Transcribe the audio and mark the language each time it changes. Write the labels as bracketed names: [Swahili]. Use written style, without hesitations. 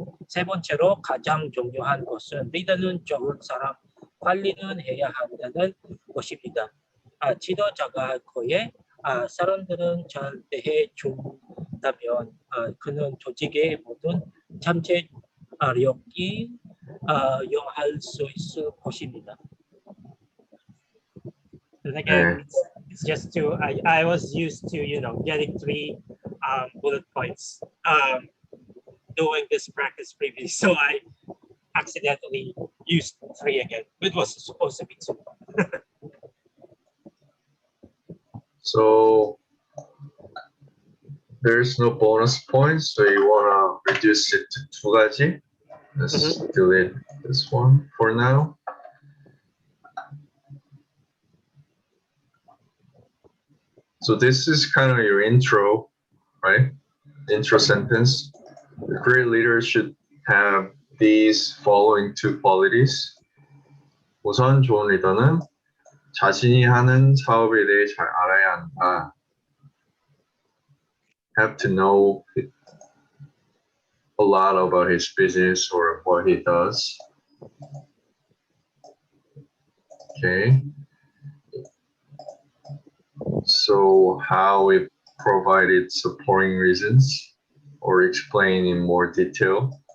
[Korean] 세 번째로 가장 중요한 것은 리더는 좋은 사람 관리는 해야 한다는 것입니다. 지도자가 그의 사람들은 잘 대해준다면 그는 조직의 모든 잠재력이 영할 수 있을 것입니다. [English] And again, it's just I was used to, getting 3 bullet points doing this practice previously. So accidentally used 3 again. It was supposed to be 2. So there's no bonus points, so you wanna reduce it to 2 가지. Let's delete this one for now. So this is kind of your intro, right? Intro sentence. The great leader should have these following 2 qualities. [Korean] 우선 좋은 리더는 자신이 하는 사업에 대해 잘 알아야 한다. [English] Have to know a lot about his business or what he does. Okay. So how we provided supporting reasons or explain in more detail.